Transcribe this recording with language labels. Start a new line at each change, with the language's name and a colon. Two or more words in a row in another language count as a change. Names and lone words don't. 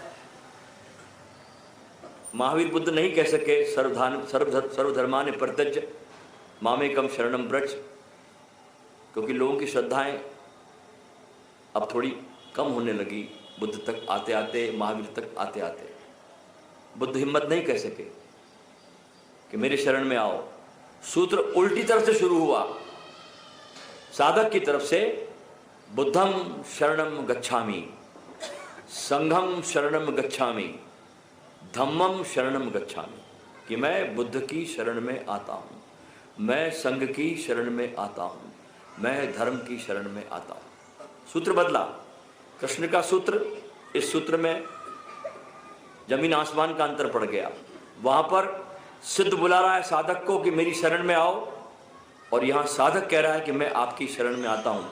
Hindi: महावीर बुद्ध नहीं कह सके
Sanskrit: सर्वधर्मान् परित्यज्य मामेकं शरणं व्रज,
Hindi: क्योंकि लोगों की श्रद्धाएं अब थोड़ी कम होने लगी। बुद्ध तक आते आते, महावीर तक आते आते बुद्ध हिम्मत नहीं कह सके कि मेरे शरण में आओ। सूत्र उल्टी तरफ से शुरू हुआ, साधक की तरफ से,
Pali: बुद्धम शरणम गच्छामि, संघम शरणम गच्छामि, धम्मम शरणम गच्छामि,
Hindi: कि मैं बुद्ध की शरण में आता हूँ, मैं संघ की शरण में आता हूँ, मैं धर्म की शरण में आता हूँ। सूत्र बदला। कृष्ण का सूत्र, इस सूत्र में जमीन आसमान का अंतर पड़ गया। वहां पर सिद्ध बुला रहा है साधक को कि मेरी शरण में आओ, और यहां साधक कह रहा है कि मैं आपकी शरण में आता हूं।